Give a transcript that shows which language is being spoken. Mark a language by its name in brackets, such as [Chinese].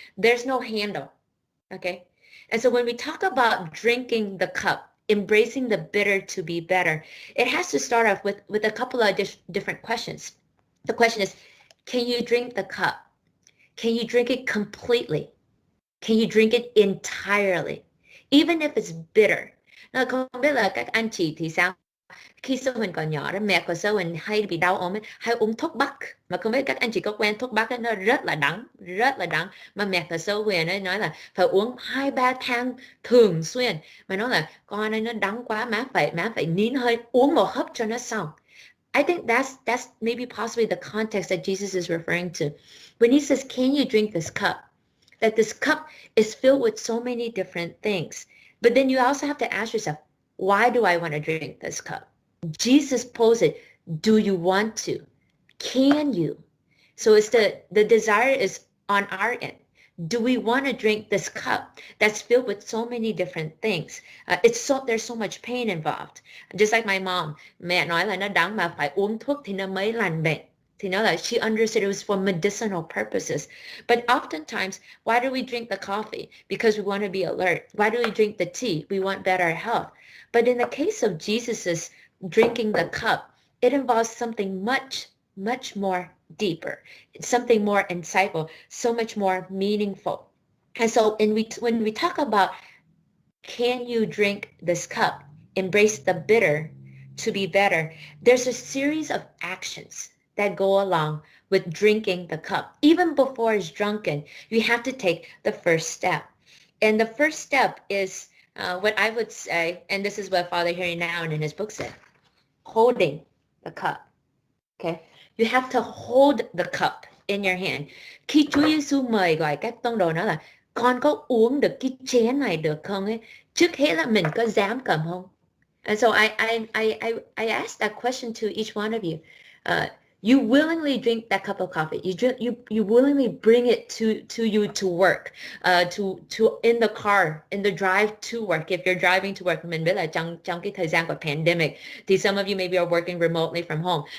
[English] There's no handle, okay? And so when we talk about drinking the cup, embracing the bitter to be better, it has to start off with a couple of different questions. The question is, can you drink the cup? Can you drink it completely? Can you drink it entirely? Even if it's bitter. [Vietnamese] Nào, không biết là các anh chị thì sao? Khi sơ Huỳnh còn nhỏ đó, mẹ của sơ Huỳnh hay bị đau ốm ấy, hay uống thuốc bắc. Mà không biết các anh chị có quen thuốc bắc ấy, nó rất là đắng. Mà mẹ của sơ Huỳnh ấy nói là phải uống 2-3 thang thường xuyên. Mà nói là con ơi nó đắng quá, má phải nín hơi, uống một hớp cho nó xong. [English] I think that's maybe possibly the context that Jesus is referring to. When he says, can you drink this cup? That this cup is filled with so many different things. But then you also have to ask yourself, why do I want to drink this cup? Jesus posed it, do you want to? Can you? So it's the desire is on our end. Do we want to drink this cup that's filled with so many different things? There's so much pain involved. Just like my mom, [Vietnamese] mẹ nói là nó đắng mà phải uống thuốc thì nó mới lành bệnh. [English] You know, that she understood it was for medicinal purposes. But oftentimes, why do we drink the coffee? Because we want to be alert. Why do we drink the tea? We want better health. But in the case of Jesus's drinking the cup, it involves something much, much more deeper, something more insightful, so much more meaningful. And so when we talk about, can you drink this cup? Embrace the bitter to be better. There's a series of actions that go along with drinking the cup. Even before it's drunken, you have to take the first step. And the first step is what I would say, and this is what Father Harry Nouwen in his book said, holding the cup. Okay? You have to hold the cup in your hand. [Vietnamese] Khi Chúa Giêsu mời gọi các tông đồ nói là, con có uống được cái chén này được không ấy? Trước hết là mình có dám cầm không? [English] And so I asked that question to each one of you. You willingly drink that cup of coffee. You willingly bring it to you to work, to in the car, in the drive to work. If you're driving to work, [Vietnamese] mình biết là trong cái thời gian của [English] pandemic, thì some of you maybe are working remotely from home.